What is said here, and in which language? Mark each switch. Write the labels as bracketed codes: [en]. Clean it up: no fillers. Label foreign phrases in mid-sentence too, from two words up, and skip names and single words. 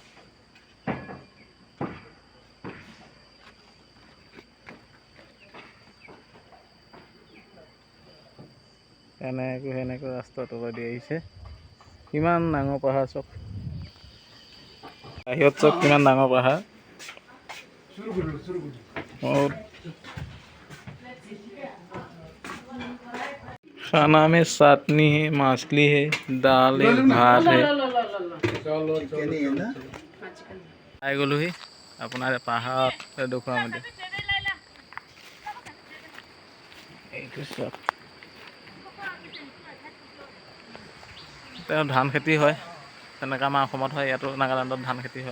[as] এনেকৈ সেনেকৈ ৰাস্তাৰ তলেদি আহিছে, কিমান ডাঙৰ পাহাৰ চক। বাহিৰত চক কিমান ডাঙৰ পাহাৰ। [hi] खाना में चटनी है, मछली है, दाल है, भात है। [as] পাই গ'লোহি আপোনাৰ পাহাৰত দেখুৱাম এতিয়া। এইটো চব তেওঁ ধান খেতি হয়, তেনেকৈ আমাৰ অসমত হয়, ইয়াতো নাগালেণ্ডত ধান খেতি হয়।